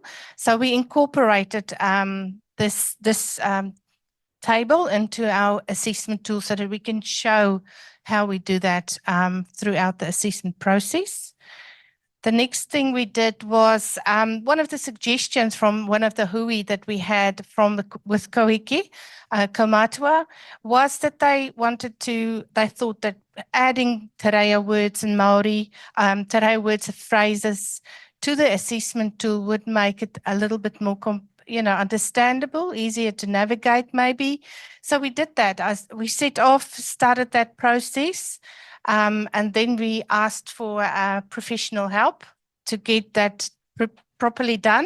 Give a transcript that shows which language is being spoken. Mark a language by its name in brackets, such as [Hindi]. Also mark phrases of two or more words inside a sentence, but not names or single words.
[English] So we incorporated this table into our assessment tool so that we can show how we do that throughout the assessment process. The next thing we did was one of the suggestions from one of the hui that we had with Kohiki, Kaumatua, was that they thought that adding [Māori] te reo [English] words in Māori, [Māori] te reo [English] words of phrases to the assessment tool would make it a little bit more understandable, easier to navigate maybe. So we did that. We started that process. And then we asked for professional help to get that properly done.